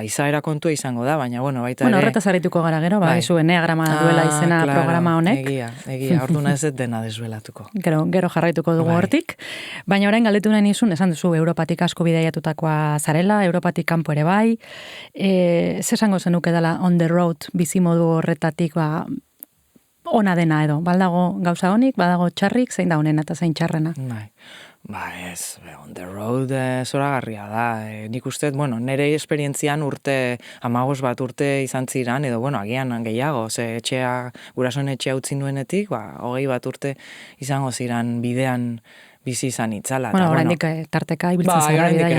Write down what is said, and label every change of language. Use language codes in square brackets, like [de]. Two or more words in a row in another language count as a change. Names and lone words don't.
[eu] Izaera kontua izango da, baina, baita ere... horretaz harituko gara gero, izu eneagrama duela izena programa honek. Egia, orduna ez dena desbelatuko. Gero jarraituko dugu hortik, baina orain galdetu nahi nizun, esan duzu, Europatik asko bidaiatutakoa zarela, Europatik kanpo ere bai, esango zenuke dela [en] on the road [eu] bizimodu horretatik, ona dena edo, baldago gauza honik, badago txarrik, zein da honena eta zein txarrena. Ez, [en] on the road [eu] zoragarria da. Nik uste, nire esperientzian bat urte izan ziran, edo, agian gehiago, ze gurasoen etxea utzi nuenetik, 20 bat urte izango ziran bidean bizi izan itzala. Oraindik tarteka ibiltzen zara bidaian.